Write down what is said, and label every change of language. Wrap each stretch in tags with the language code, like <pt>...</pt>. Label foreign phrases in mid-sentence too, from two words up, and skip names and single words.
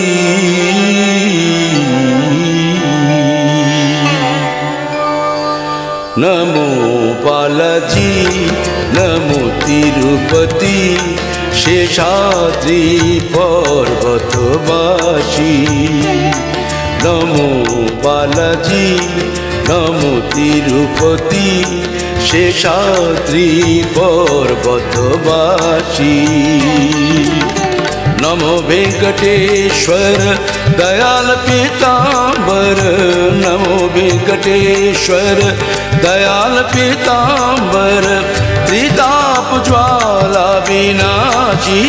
<bn>নমো বালাজি, নমো তিরুপতি শেষাদ্রি পর্বতবাসী। নমো বালাজি, নমো তিরুপতি শেষাদ্রি পর্বতবাসী।</bn> <hi>नमो वेंकटेश्वर दयाल पीतांबर, नमो वेंकटेश्वर दयाल पीतांबर, त्रिताप ज्वाला विनाशी।</hi>